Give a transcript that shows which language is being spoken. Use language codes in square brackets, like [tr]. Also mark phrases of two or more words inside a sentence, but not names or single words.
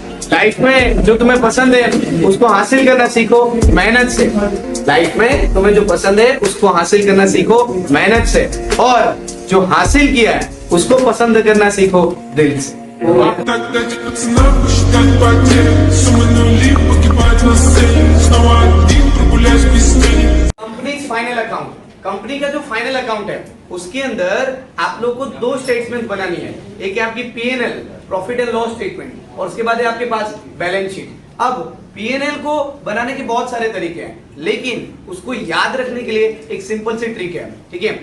[hi] लाइफ में जो तुम्हें पसंद है उसको हासिल करना सीखो मेहनत से। लाइफ में तुम्हें जो पसंद है उसको हासिल करना सीखो मेहनत से, और जो हासिल किया है उसको पसंद करना सीखो दिल से। [ru] Дать пацанам посчитать потери. Суммы нули погибать на сцене. Снова один прогуляюсь без тени. [en] company final account, [hi] कंपनी का जो [en] final account [hi] है उसके अंदर आप लोग को दो स्टेटमेंट बनानी है। एक है आपकी पीएनएल, [en] profit and loss statement, [hi] और उसके बाद है आपके पास [en] balance sheet. [hi] अब पीएनएल को बनाने के बहुत सारे तरीके हैं, लेकिन उसको याद रखने के लिए एक सिंपल सी ट्रिक है, ठीक है।